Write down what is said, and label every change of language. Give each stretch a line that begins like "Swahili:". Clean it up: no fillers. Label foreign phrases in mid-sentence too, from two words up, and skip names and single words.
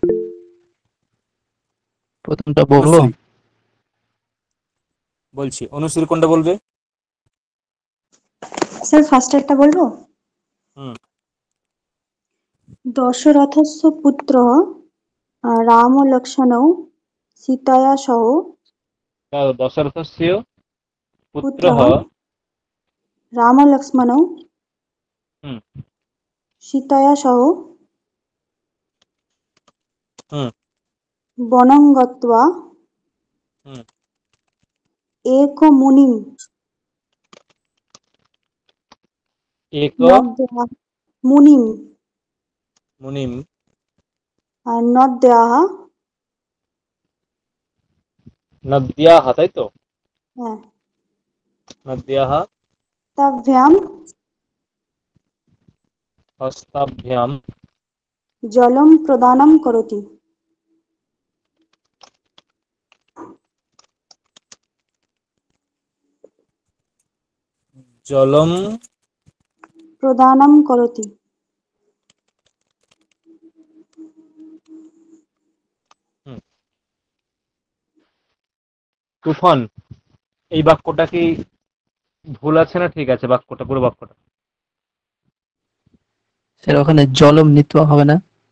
Bangla: প্রথমটা বললো। অনুশ্রী। বলছি, অনুশ্রী কোনটা বলবে? স্যার ফার্স্ট একটা বলবো। হুম।
Sanskrit: দশরথস্য পুত্র रामलक्ष्मणौ सीतया सह दशरथस्य पुत्रः। पुत्रः रामलक्ष्मणौ হুম सीतया सह হুম वनं गत्वा হুম एकमुनिं एक नद्याः मुनिं मुनिम नद्याः नद्याः,
Bangla: তাই তো? হ্যাঁ,
Sanskrit: नद्याः ताभ्यां हस्ताभ्यां जलं प्रदानं करोति। जलम। प्रदानं करोति।
Bangla: হুম, তুফান, এই বাক্যটা কি ভুল আছে না ঠিক আছে? বাক্যটা, পুরো বাক্যটা। স্যার ওখানে জলম নিত্য হবে না?